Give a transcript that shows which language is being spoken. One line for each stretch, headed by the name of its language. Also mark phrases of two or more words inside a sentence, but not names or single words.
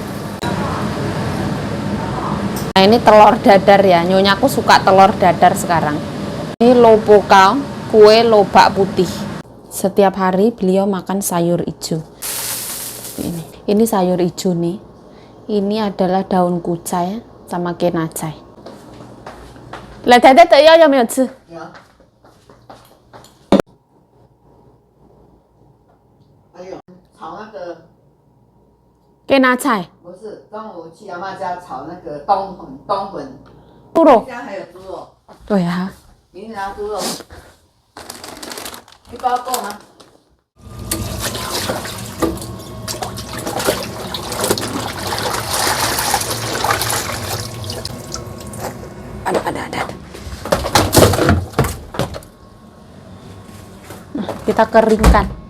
Indonesian: Nah ini telur dadar ya, nyonyaku suka telur dadar sekarang. Ini lopokal, kue lobak putih. Setiap hari beliau makan sayur hijau. Ini sayur hijau nih. Ini adalah daun kucai sama kenacai.
Chinese: Lah 太太的药有没有吃？有。还有炒那个。给拿菜，不是，中午去阿妈家炒那个冬粉。猪肉。家还有猪肉。对啊。明天拿猪肉。一包够吗？
Indonesian: Ada. Nah, kita keringkan.